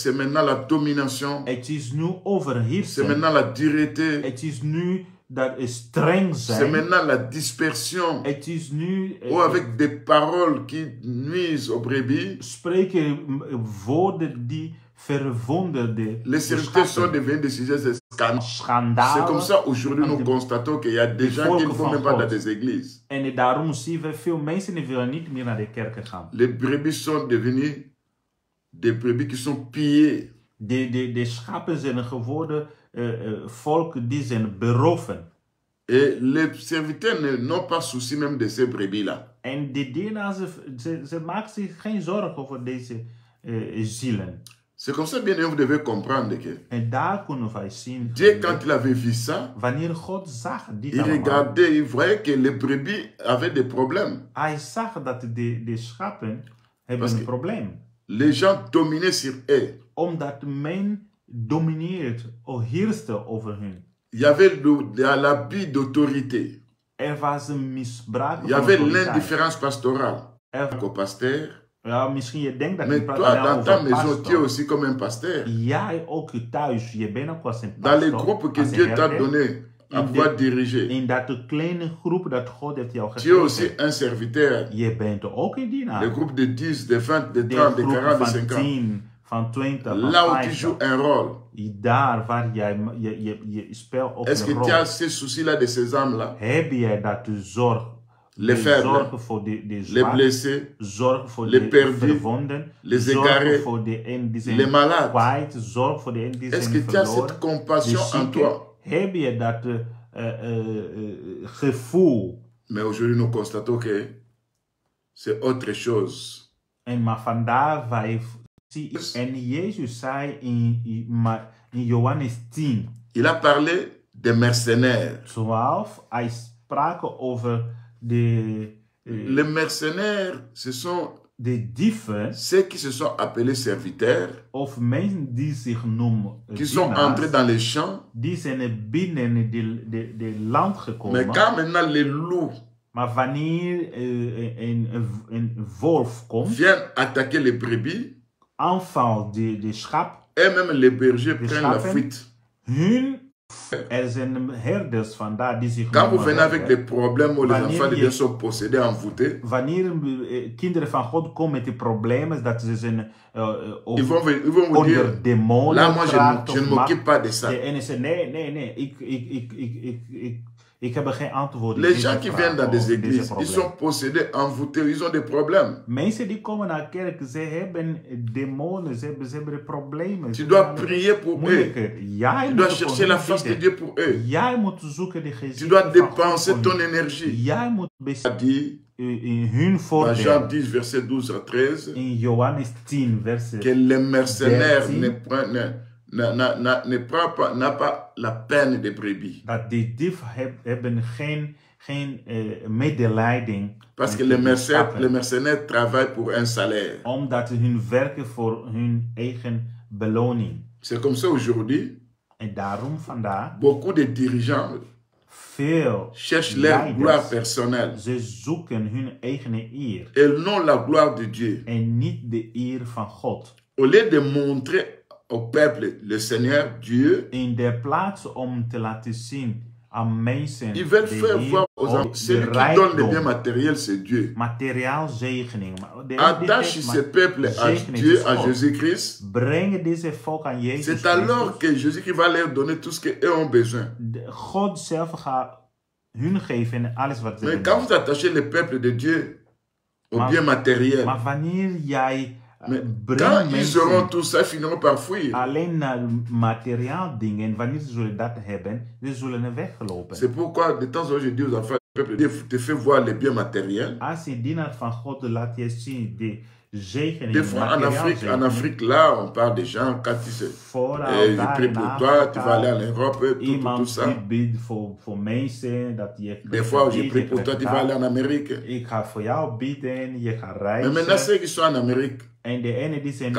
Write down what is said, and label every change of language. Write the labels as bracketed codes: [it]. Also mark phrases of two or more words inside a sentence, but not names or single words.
[fr] C'est maintenant la domination, [nl] Het is nu [fr] c'est [nl] overheersen. [fr] maintenant la dureté, [nl] Het is nu dat het streng [fr] c'est [nl] zijn. [fr] maintenant la dispersion. [nl] Het is nu [fr] Ou avec des paroles qui nuisent aux brebis. [nl] spreken woorden die verwonderde [fr] Les serviteurs sont devenus des sujets de scandale. C'est comme [nl] schandalen. [fr] ça aujourd'hui nous constatons qu'il y a des gens qui ne vont même pas dans des églises. [nl] En daarom zien we veel mensen die willen niet meer naar de kerken gaan. [fr] Les brebis sont devenus des brebis qui sont pillées. [nl] De schapen zijn geworden volk die zijn beroven. [fr] Et les serviteurs n'ont pas souci même de ces brebis-là. [nl] En de dienaars, ze maken zich geen zorgen over deze zielen. [fr] C'est comme ça, bien vous devez comprendre que [nl] En daar kunnen wij zien, [fr] Dieu, quand il avait vu ça, [nl] wanneer God zag dit [fr] il [nl] allemaal, [fr] regardait, il voyait que les brebis avaient des problèmes. [nl] hij zag dat de schapen hebben [fr] Parce [nl] een [fr] que- [nl] probleem. [fr] Les gens dominaient sur eux. [nl] Omdat men domineert of heerste over hun. [fr] Il y avait l'abus d'autorité. [nl] Was een misbruik [fr] Il y [nl] van [fr] avait [nl] autoriteit. [fr] l'indifférence pastorale. Au pasteur. [nl] Ja, misschien je denkt dat [fr] Mais [nl] je praat [fr] toi, [nl] alleen [fr] dans ta [nl] over [fr] maison, tu es [nl] pastor. [fr] aussi comme un pasteur. [nl] Jij ook thuis, je bent ook als een [fr] Dans les [nl] pastor, [fr] groupes que [nl] als een [fr] Dieu t'a [nl] herder. [fr] donné à [nl] In [fr] pouvoir [nl] de- [fr] diriger, [nl] In dat kleine groep dat God heeft jou [fr] tu es [nl] gegeven. [fr] aussi un serviteur. [nl] Je bent ook een dienaar. [fr] Les groupes de 10, de 20, de [nl] De [fr] 30, de [nl] groep [fr] 40, de [nl] van [fr] 50. [nl] 10, van 20, van [fr] Là où tu [nl] 50. [fr] joues un rôle. [nl] Daar waar jij je speelt ook [fr] Est-ce [nl] een [fr] que tu as [nl] rol. [fr] ces soucis-là de ces âmes-là? [nl] Heb jij dat de zorg? [fr] Les [nl] de [fr] faibles, [nl] zorgen voor de [fr] les [nl] zwakken, [fr] blessés, [nl] zorg voor [fr] les [nl] de [fr] perdus, [nl] verwonden, [fr] les [nl] zorg [fr] égarés, [nl] voor de en die zijn [fr] les malades. [nl] kwijt, zorg voor de en die [fr] Est-ce [nl] zijn [fr] que tu as [nl] verloren. [fr] cette compassion [nl] De [fr] en [nl] zieken, [fr] toi? [nl] heb je dat gevoel? [fr] Mais aujourd'hui, nous constatons que c'est autre chose. [nl] En maar vandaar wij zien, en Jezus zei in Johannes 10, [fr] Il a parlé des mercenaires. [nl] 12, hij sprak over de [fr] Les mercenaires, ce sont [nl] de dieven [fr] ceux qui se sont appelés serviteurs, [nl] of mensen die zich noemen [fr] qui sont entrés dans les champs. [nl] die zijn binnen de land [fr] Mais [nl] gekomen. [fr] quand maintenant les loups [nl] Maar wanneer een wolf komt, [fr] viennent attaquer les brebis, [nl] aanvalt de schap, [fr] et même les bergers [nl] De [fr] prennent la [nl] schapen. [fr] fuite. [nl] er zijn herders vandaar die zich [fr] Quand vous [nl] noemen [fr] venez avec [nl] herder. [fr] des problèmes où les [nl] Wanneer [fr] enfants de [nl] je- [fr] Dieu sont possédés, envoûtés, [nl] Wanneer kinderen van God komen met die problemen, dat ze zijn [fr] ils vont vous [nl] onder [fr] dire, [nl] demonen [fr] là moi [nl] geraakt [fr] je [nl] of [fr] ne m'occupe pas de ça. [nl] de ene zegt, nee, ik heb er geen antwoord op [fr] Les [nl] deze [fr] gens qui [nl] vraag [fr] viennent dans [nl] of [fr] des [nl] deze [fr] églises, ils [nl] probleem. [fr] sont possédés, envoûtés, ils ont des problèmes. [nl] Mensen die komen naar kerk, ze hebben demonen, ze hebben problemen. [fr] Tu [nl] ze [fr] dois [nl] hebben [fr] prier pour eux. [nl] moeilijkheden. Jij [fr] Tu [nl] moet [fr] dois [nl] voor [fr] chercher [nl] hun [fr] la face de [nl] bidden. [fr] Dieu pour eux. [nl] Jij moet zoeken de [fr] Tu [nl] gezicht [fr] dois [nl] van [fr] dépenser [nl] God [fr] ton [nl] voor hun. [fr] énergie. [nl] Jij moet [fr] Il a dit [nl] in hun [fr] dans [nl] voordeel. [fr] Jean 10, verset 12 à 13, [nl] In Johannes 10, vers [fr] que les mercenaires [nl] 13. [fr] n'a pas la peine des brebis. [nl] dat die dief hebben geen medelijding. [fr] Parce que [nl] met [fr] les [nl] de schapen. [fr] mercenaires travaillent pour un salaire. [nl] Omdat hun werken voor hun eigen beloning. [fr] C'est comme ça aujourd'hui, [nl] En daarom vandaag, [fr] beaucoup de dirigeants [nl] veel [fr] cherchent leur [nl] leiders, [fr] gloire personnelle [nl] ze zoeken hun eigen eer. [fr] et non la gloire de Dieu. [nl] En niet de eer van God. [fr] Au lieu de montrer au peuple le Seigneur Dieu, [nl] In de plaats om te laten zien aan mensen [fr] ils veulent [nl] de [fr] faire [nl] Heer, [fr] voir aux [nl] of [fr] enfants, [nl] de [fr] celui qui donne le bien [nl] rijkdom, [fr] matériel, c'est Dieu. [nl] materiaal zegening. [fr] Attache ce peuple à Dieu, à Jésus-Christ. [nl] Brengen deze volk aan Jezus [fr] C'est alors [nl] Christus. [fr] que Jésus-Christ va leur donner tout ce qu'eux ont besoin. [nl] God zelf gaat hun geven en alles wat ze [fr] Mais [nl] hebben. [fr] quand vous attachez le peuple de Dieu au bien matériel. [nl] Maar wanneer jij [fr] Mais quand [nl] brengt [fr] ils auront [nl] mensen [fr] tout ça, ils finiront par fuir. [nl] alleen naar materiaal dingen, wanneer ze zullen dat hebben, ze zullen weglopen. [fr] C'est pourquoi de temps en temps je dis aux enfants, le peuple Dieu te fait voir les biens matériels. [nl] Als je dienaar van God laat je zien de zegen [fr] Des fois en Afrique, là, on parle des gens, quand ils prient pour toi, tu vas aller en Europe, tout ça. Des fois, je prie pour toi, tu vas aller en Amérique. [nl] Ik ga voor jou bidden, je gaat reizen. [fr] Mais maintenant, ceux qui sont en Amérique, [nl] En de ene die zijn